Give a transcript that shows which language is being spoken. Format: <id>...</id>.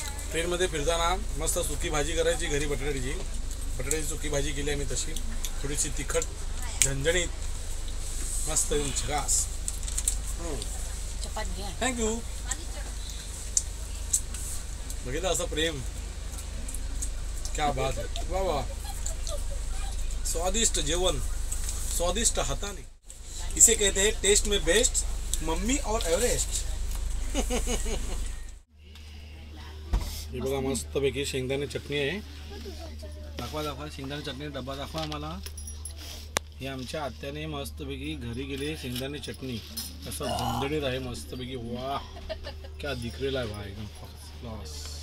<mr>ट्रेनमध्ये फिरताना मस्त सुकी भाजी करायची घरी बटाट्याची सुकी भाजी केली आम्ही तशी थोडीशी तिखट झणझणीत मस्त झकास.</mr> <en>Thank you.</en> <mr>बघितलं असं प्रेम क्या बात आहे. वा वा स्वादिष्ट जेवण स्वादिष्ट हाताने</mr> <hi>इसे कहते हैं टेस्ट में बेस्ट मम्मी और एवरेस्ट.</hi> <mr>हे बघा मस्तपैकी शेंगदाणे चटणी आहे. दाखवा शेंगदाणे चटणी डबा दाखवा आम्हाला. हे आमच्या आत्याने मस्तपैकी घरी गेले शेंगदाणे चटणी असं झणझणीत आहे मस्तपैकी. वा क्या दिखरेला आहे भाई एकदम फर्स्ट क्लास.</mr>